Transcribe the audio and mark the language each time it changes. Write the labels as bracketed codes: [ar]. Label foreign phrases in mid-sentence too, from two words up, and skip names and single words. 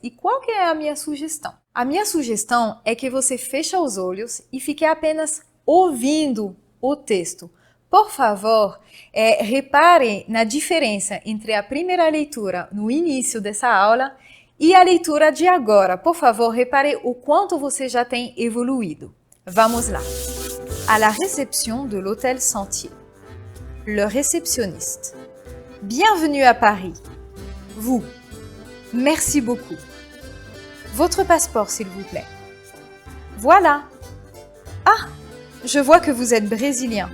[pt] E qual que é a minha sugestão? A minha sugestão é que você feche os olhos e fique apenas ouvindo o texto. Por favor, repare na diferença entre a primeira leitura no início dessa aula e a leitura de agora. Por favor, repare o quanto você já tem evoluído. Vamos lá. [fr] À la réception de l'hôtel Sentier. Le réceptionniste. Bienvenue à Paris. Vous. Merci beaucoup. Votre passeport, s'il vous plaît. Voilà. Ah, je vois que vous êtes brésilien.